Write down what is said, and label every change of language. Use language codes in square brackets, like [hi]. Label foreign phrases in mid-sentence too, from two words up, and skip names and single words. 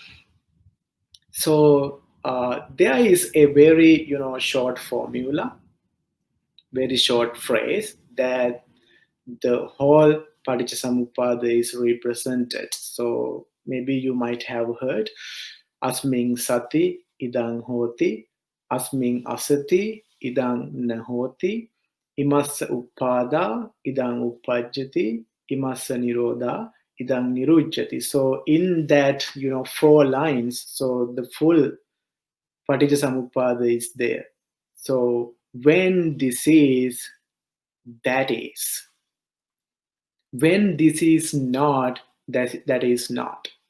[en] So there is a very, short formula, very short phrase that the whole Paticcasamuppada is represented. So maybe you might have heard, [pi] asming sati idang hoti, asming asati idang nahoti, imassa uppada idang uppajjati, imassa nirodha idang nirujjati. [en] So in that, 4 lines, so the full Paticcasamuppada is there. So when disease that is. When this is not, that is not.